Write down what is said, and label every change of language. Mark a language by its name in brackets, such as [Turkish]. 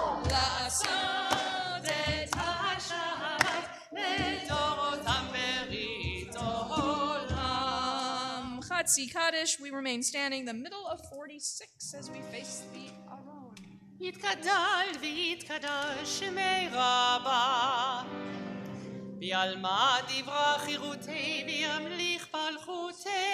[Hebrew] לעשות את השבת לדורותם ברית עולם. [English] Chatzi Kaddish, we remain standing the middle of 46 as we face the Aron. [Aramaic] יתגדל ויתקדש שמי רבה, ביעלמא דברה חירותי וימליך מלכותי.